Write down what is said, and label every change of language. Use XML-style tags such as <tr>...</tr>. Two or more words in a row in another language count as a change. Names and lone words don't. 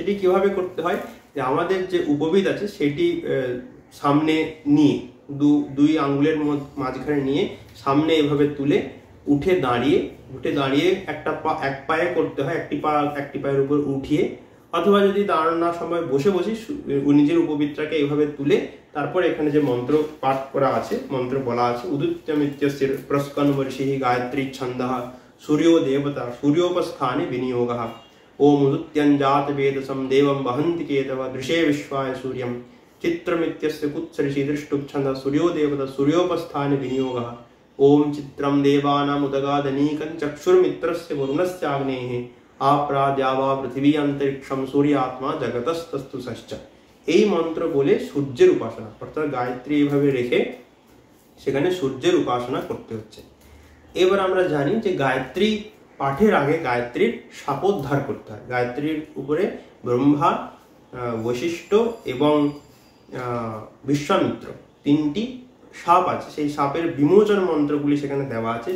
<bn>সেটি কিভাবে করতে হয়, যে আমাদের যে উপবিদ আছে সেটি সামনে নিয়ে দুই আঙ্গুলের মাঝখানে নিয়ে সামনে এভাবে তুলে উঠে দাঁড়িয়ে এক পায়ে করতে হয়, একটি পায়ের উপর উঠিয়ে, অথবা যদি দাঁড়ানোর সময় বসে নিজের উপবিদটাকে এইভাবে তুলে তারপর এখানে যে মন্ত্র পাঠ করা আছে, মন্ত্র বলা আছে,</bn> <sa>উদুত্যমিত্যস্য প্রস্কন্বর্ষিঃ গায়ত্রী ছন্দঃ সূর্যো দেবতা সূর্যোপস্থানে বিনিয়োগঃ। ওম উদুত্যঞ্জাত বেদসম দেবম বহন্তি কেতব দৃশে বিশ্বায় সূর্যম চিত্রমিত্যস্য কুৎসরিষি দৃষ্টুচ্ছন্দঃ সূর্যো দেবতা সূর্যোপস্থানে বিনিয়োগः। ओम चित्रम देवानाम उदगादनीकं चक्षुर्मित्रस्य वरुणस्य आग्नेः आप्राद्यावा पृथिवी अंतरिक्षम सूर्यात्मा जगतस्तस्तु सश्च।</sa> <bn>এই মন্ত্র বলে সূর্যের উপাসনা, অর্থাৎ গায়ত্রী এইভাবে রেখে সেখানে সূর্যের উপাসনা করতে হচ্ছে। এবার আমরা জানি যে গায়ত্রী পাঠের আগে গায়ত্রীর শাপোদ্ধার করতে হয়। গায়ত্রীর উপরে ব্রহ্মা, বশিষ্ঠ এবং বিশ্বামিত্র 3টি সাপ আছে, সেই সাপের বিমোচন মন্ত্রগুলি সেখানে দেওয়া আছে।</bn>